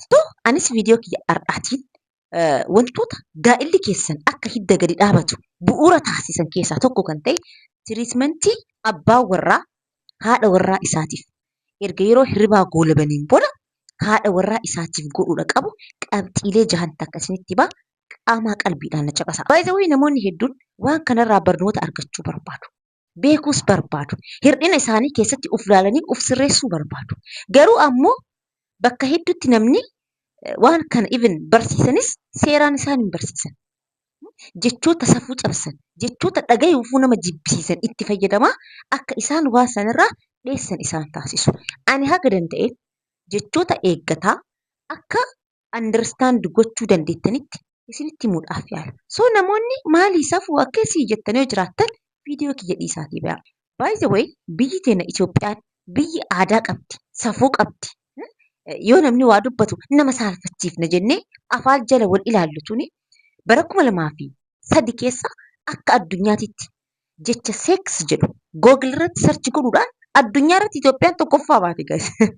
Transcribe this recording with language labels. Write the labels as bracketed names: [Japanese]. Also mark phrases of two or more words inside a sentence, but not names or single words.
[Oromo] So anis viidiyoo kiyya har'aatiin wantoota gaa'elli keessan akka hidda gadi dhaabatu bu'uura taasisan keessaa tokko kan ta'e tiriitmentii abbaa warraa haadha warraa isaatiif erga yeroo hirribaa goolabaniin booda haadha warraa isaatiif godhuudha qabu qabxiilee jahan takka isinitti himaa qaamaa qalbiidhaan na caqasaa. [English] By the way, [Oromo] namoonni hedduun waan kanarraa barnoota argachuu barbaadu. Beekuus barbaadu. Hir'ina isaanii keessatti uf ilaalanii uf sirreessuu barbaadu. Garuu ammoo bakka hedduutti namni waan kana even barsiisanis seeraan isaan hin barsiisan. Jechoota safuu cabsan, jechoota dhagayuufuu nama jibbisiisan itti fayyadamaa akka isaan waan sanarraa dheessan isaan taasisu. Ani haga danda'e jechoota eeggataa akka understand gochuu dandeettanitti isinitti himuudhaaf yaala. So namoonni maalii safuu akkasii jettanii yoo jiraattan viidiyoo kiyya dhiisaatii ba'a. [English] By the way, [Oromo] biyyi teenya Itoophiyaan biyyi aadaa qabdi, safuu qabdi. Yoo namni waa dubbatu nama saalfachiifna jennee afaan jala wal ilaallu tuni bara 2003 keessa akka addunyaatitti jecha seeks jedhu googil irratti sarchi godhuudhaan addunyaa irratti Itoophiyaan tokkoffaa baate guys.